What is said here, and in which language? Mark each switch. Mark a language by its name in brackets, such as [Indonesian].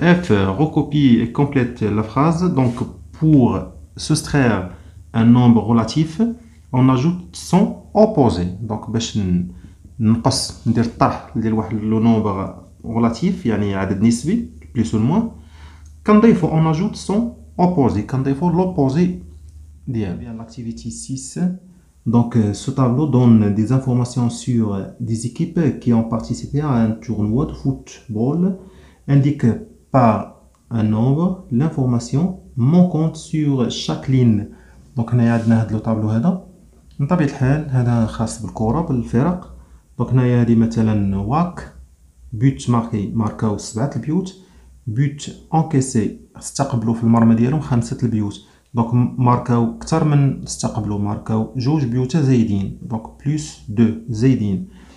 [French] F recopie et complète la phrase. Donc, pour soustraire un nombre relatif, on ajoute son opposé. [Arabic] Donc, باش نقص ندير الطرح ديال واحد لو نومبر relatif يعني عدد نسبي [French] plus ou moins [Arabic] كنضيفو [French] on ajoute son opposé. [Arabic] كنضيفو l'opposé ديالو. [French] Bien l'activité 6. Donc, ce tableau donne des informations sur des équipes qui ont participé à un tournoi de football. Indique par un nombre l'information manquante sur chaque ligne. [Arabic] Donc هنايا عندنا هاد لو طابلو هذا من طبيعة الحال هذا خاص بالكرة بالفرق. دونك هنايا هادي مثلا واك بوت ماركي ماركاو 7 البيوت، بوت انكيسي استقبلوا في المرمى ديالهم 5 البيوت. دونك ماركاو كثر من استقبلوا، ماركاو 2 بيوت زايدين دونك بلس 2 زايدين.